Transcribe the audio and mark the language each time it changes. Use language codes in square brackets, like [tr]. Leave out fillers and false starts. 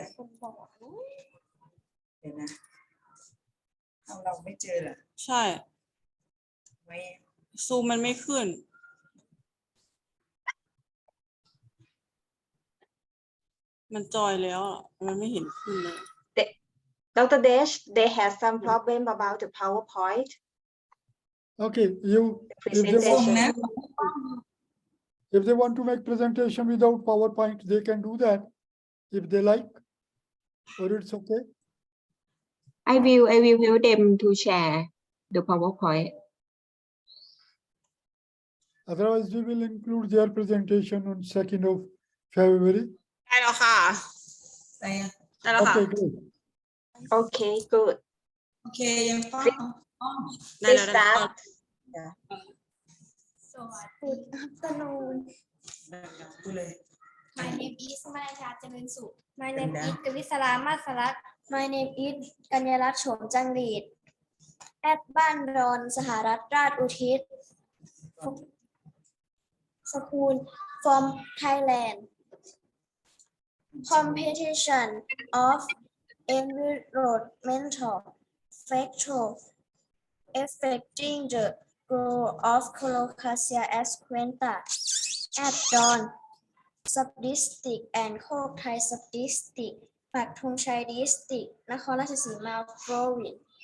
[th] เดี๋ยวนะเอาเราไม่เจอเหรอ ใช่ ไม่ ซูมมันไม่ขึ้น มันจอยแล้วอ่ะมันไม่เห็นขึ้นเลย [en] Dr. Desh, they have some problem about the PowerPoint. Okay, Presentation. If they want to make presentation without PowerPoint, they can do that if they like, or it's okay. I will help them to share the PowerPoint. Otherwise, we will include their presentation on 2nd of February. [th] ได้แล้วค่ะ ได้แล้วค่ะ [en] Okay, good. Okay, good. [th] โอเคยังป้อม ได้แล้ว [en] start. So good afternoon [th] ดูเลย [en] My name is Manaya Jaminsu. My name is Kavisala Masalak. My name is Kanyarat Chom Jangreed. At บ้านดอนสหรัฐราชอุทิศ School from Thailand. Competition of environmental factors affecting the growth of Colocasia equina at Dawn Subdistrict and Kok Thai Subdistrict, ปักธงชัย District นครราชสีมา Province.